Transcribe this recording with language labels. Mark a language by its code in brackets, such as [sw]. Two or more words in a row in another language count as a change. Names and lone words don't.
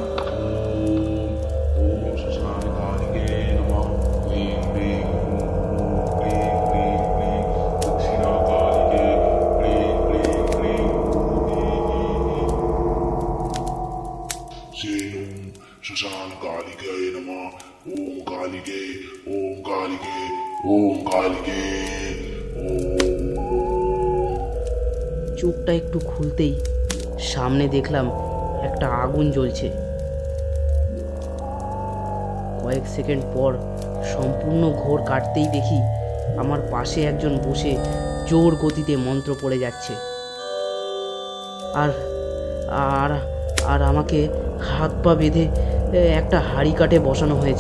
[sa] ओम शशान कालिके नमः क्लीं क्लीं हूं क्लीं क्लीं क्लीं दक्षिणा कालिके क्लीं क्लीं क्लीं हूं ह्रीं ह्रीं सेनुं शशान कालिके नमः ओम कालिके ओम कालिके ओम कालिके ओम [bn] চোখটা একটু খুলতেই সামনে দেখলাম একটা আগুন জ্বলছে। কয়েক সেকেন্ড পর সম্পূর্ণ ঘোর কাটতেই দেখি আমার পাশে একজন বসে জোর গতিতে মন্ত্র পড়ে যাচ্ছে, আর আর আর আমাকে হাত পা বেঁধে একটা হাঁড়ি কাঠে বসানো হয়েছে।